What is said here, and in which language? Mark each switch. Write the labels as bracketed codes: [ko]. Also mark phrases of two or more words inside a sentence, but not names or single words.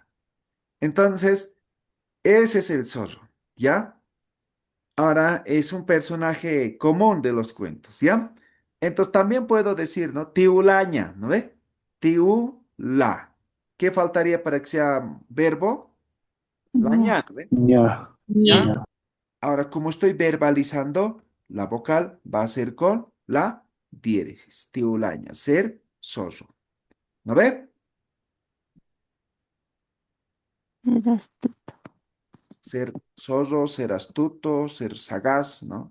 [es] Entonces, ese es el zorro, ¿ya? Ahora es un personaje común de los cuentos, ¿ya? Entonces también puedo decir, ¿no? Tiulaña, ¿no ve? Tiula. ¿Qué faltaría para que sea verbo? Ya. Laña, ¿no ve? ña, Ña. ¿Ya? ña. Ahora, como estoy verbalizando, la vocal va a ser con la diéresis. Tiulaña, ser zorro. ¿No ve? Eras tú. Ser zorro, ser astuto, ser sagaz, ¿no?